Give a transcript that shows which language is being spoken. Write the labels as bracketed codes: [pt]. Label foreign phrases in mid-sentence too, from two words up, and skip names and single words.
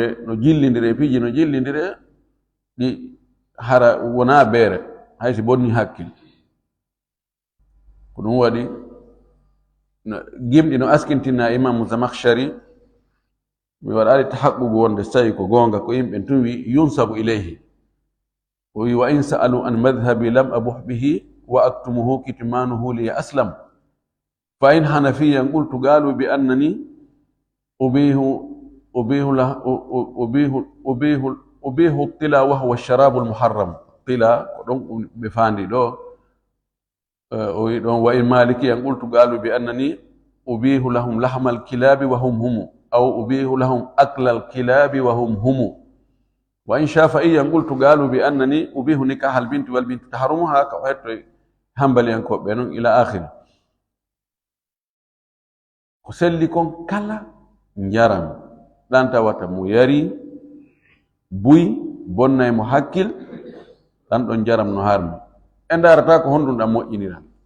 [ff] no jillidire piiji no jillidire ɗi hara wona beere haysi bonni hakkil ko ɗum waɗi gimɗi no askintinna imamu Zamakhshari mi waɗali tahaqqugu wonde so tawi ko goonga ko yimɓe tun wi [ar] ينسب إليه [ff] o wi [ar] وإن سألوا عن مذهبي لم أبح به وأكتمه كتمانه لي أسلم فإن حنفيا قلت قالوا بأنني أبيح الطلا وهو الشراب المحرم الطلا [ff] ko ɗon ɓe fandi ɗo o wi ɗon [ar] وإن مالكيا قلت قالوا بأنني أبيح لهم لحم الكلاب وهم هم أو أبيح لهم أكل الكلاب وهم هم وإن شافعيا قلت قالوا بأنني أبيح نكاح البنت والبنت تحرمها [ff] ka hetto hambaliyankoɓe noon [ar] إلى آخره [ff] ko selli kon kala njaram ɗan tawata mo yari buy bonnay mo hakkil ɗan ɗon njaram no harmi e ndarata ko honɗum ɗam moƴƴinira